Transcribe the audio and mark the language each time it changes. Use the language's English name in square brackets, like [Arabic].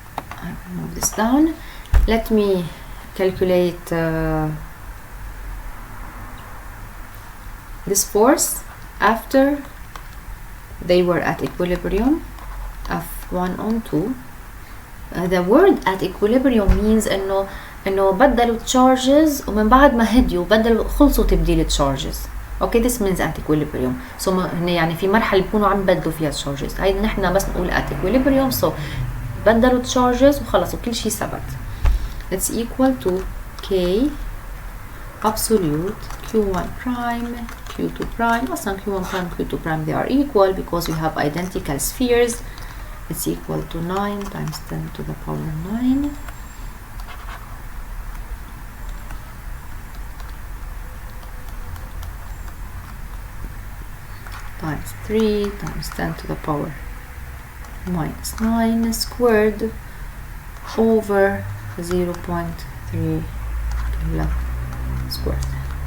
[English] I will move this down. Let me calculate this force after they were at equilibrium, F1 on 2. The word at equilibrium means [Arabic] انه بدلوا charges ومن بعد ما هديوا خلصوا تبديل charges. [English] Okay, this means at equilibrium. [Arabic] So يعني في مرحلة بيكونوا عم بدلوا فيها charges. هيدا نحن بس نقول at equilibrium. So بدلوا charges وخلصوا كل شيء ثبت. [English] It's equal to K absolute Q1 prime Q2 prime. أصلا Q1 prime Q2 prime they are equal because we have identical spheres. It's equal to 9 times 10 to the power 9 times 3 times 10 to the power minus 9 squared over 0.3 squared.